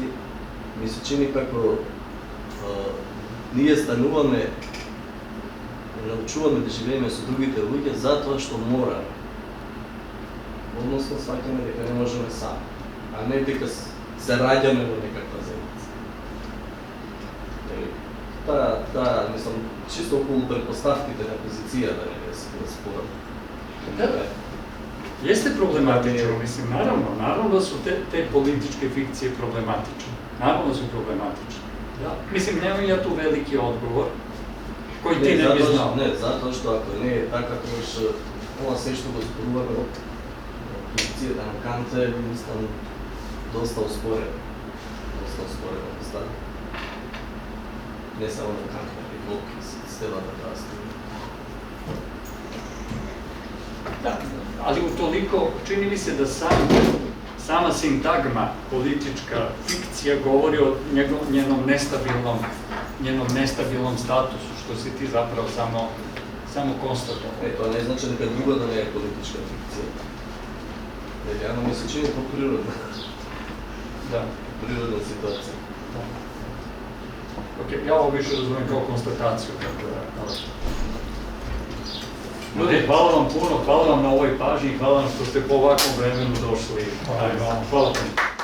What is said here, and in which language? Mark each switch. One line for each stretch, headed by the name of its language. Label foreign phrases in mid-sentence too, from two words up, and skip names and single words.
Macedonian: Ми се чини како ние стануваме и научуваме да живееме со другите луѓе затоа што мораме. Односно сваќаме дека не можеме сами, а не дека се раѓаме во некаква заедница. Таа, мислам, чисто околу предпоставките на позицијата не се спорам.
Serbian: Jeste problematično, mislim, naravno da su te političke fikcije problematične. Naravno da su problematične. Da. Mislim, nemam ja tu veliki odgovor, koji ti ne bi znao. Ne, zato što ako ne je
Macedonian: така, ова се што го зборуваме од позицијата на Кант е, мислам, доста успорено. Доста успорено постави. Не само на Кант, но и Лок и целата таа струја.
Serbian: Da, ali utoliko čini mi se da sama sintagma politička fikcija govori o njenom nestabilnom statusu, što si ti zapravo samo konstatovao.
Macedonian: Тоа не значи дека друго да не е политичка фикција. Реално ми се чини по-природна.
Serbian: Da.
Macedonian: Природна ситуација.
Serbian: Ok, ja ovo više razumijem kao konstataciju. Ljudi, hvala vam puno, hvala vam na ovoj pažnji, hvala vam što ste po ovakvom vremenu došli. Hvala vam.